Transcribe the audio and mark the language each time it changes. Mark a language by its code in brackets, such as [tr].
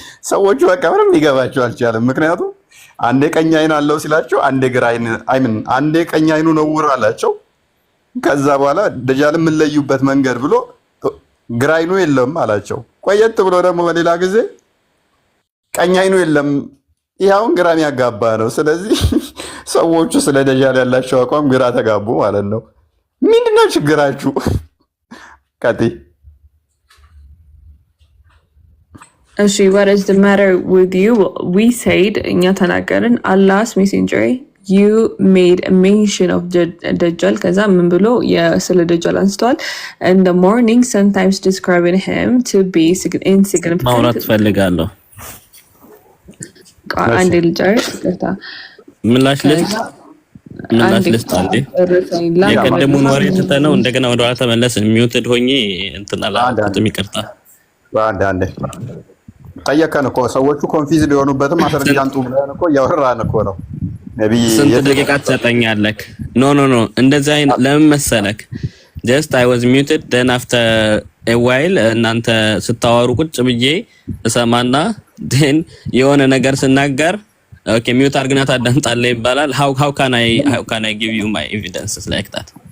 [am] ሰዎቹ በቃ ምንም ሊገባቸው አልቻለም። ምክንያቱም አንዴ ቀኝ አይን አለው ሲላቸው አንዴ ቀኝ አይኑ ነውር አላቸው። ከዛ በኋላ ደጃል የምንለዩበት መንገድ ብሎ ግራ አይኑ የለም አላቸው። ቆየት ብሎ ደግሞ በሌላ ጊዜ ቀኝ አይኑ የለም፣ ይኸውን ግራ የሚያጋባ ነው። ስለዚህ ሰዎቹ ስለ ደጃል ያላቸው አቋም ግራ ተጋቡ ማለት ነው። ምንድነው ችግራችሁ? ቀጥይ። [en] እሺ what is the matter with you? we said [am] እኛ ተናገርን [en] Allah's messenger you made a mention of Dajjal [am] ከዛ ምን ብሎ ስለ ደጃል አንስተዋል። [en] in the morning sometimes describing him to be insignificant [am] ማውራት ፈልጋለሁ። አንዴ ልጨርስ ከታ ምላሽ ልስጥ አንዴ የቀደሙን ወሬ ትተነው እንደገና ወደ ኋላ ተመለስን። ሚውትድ ሆኜ እንትን አላልኩትም፣ ይቅርታ። አንዴ ጠየቀን እኮ ሰዎቹ ኮንፊውዝድ የሆኑበትም ማስረጃ አንጡ ብለን እኮ እያወራን እኮ ነው። ነብይ ስንት ደቂቃ ትሰጠኛለህ? ኖ እንደዛ ለምን መሰለክ [en] just I was muted then after a while [am] እናንተ ስታወሩ ቁጭ ብዬ እሰማና [en] then [am] የሆነ ነገር ስናገር [en] okay mute [am] አድርግና ታዳምጣለህ ይባላል። [en] how can I give you my evidences like that?